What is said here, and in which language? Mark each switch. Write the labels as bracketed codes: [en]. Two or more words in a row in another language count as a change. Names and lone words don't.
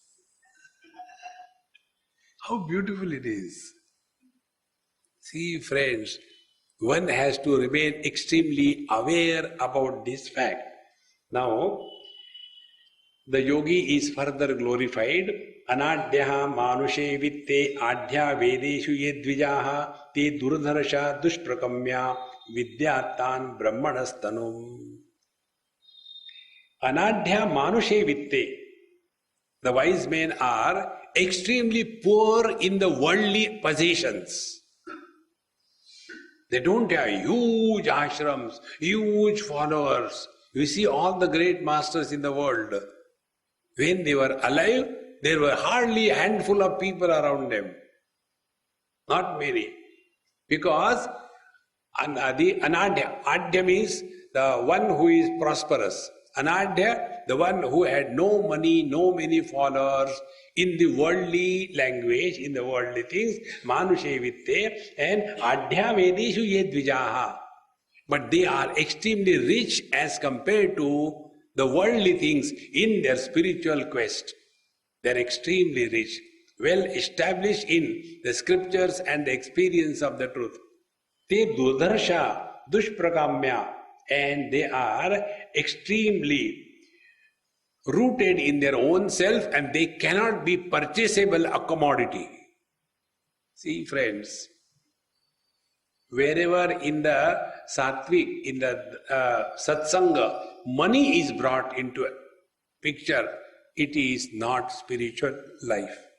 [en] How beautiful it is. See, friends, one has to remain extremely aware about this fact. Now, the yogi is further glorified. [sa] अनाढ्याः मानुषे वित्ते आढ्या वेदेषु यद्विजाः ते दुर्धर्षा दुष्प्रकम्प्या विद्यात्तान् ब्रह्मणस्तनुम्. अनाढ्य मानुषे वित्ते. [en] The wise men are extremely poor in the worldly possessions. They don't have huge ashrams, huge followers. You see all the great masters in the world. When they were alive, there were hardly a handful of people around them. Not many. Because the Anadhya, Adhya means the one who is prosperous. Anadhya, the one who had no money, no many followers, in the worldly language, in the worldly things, [sa] मानुषे वित्ते, and आढ्या वेदेषु यद्विजाः. [en] But they are extremely rich as compared to the worldly things in their spiritual quest. They are extremely rich, well established in the scriptures and the experience of the truth. [sa] ते दुर्धर्षा दुष्प्रकम्प्या, [en] and they are extremely rooted in their own self, and they cannot be purchasable a commodity. See, friends, wherever in the sattvic, in the satsanga, money is brought into a picture, it is not spiritual life.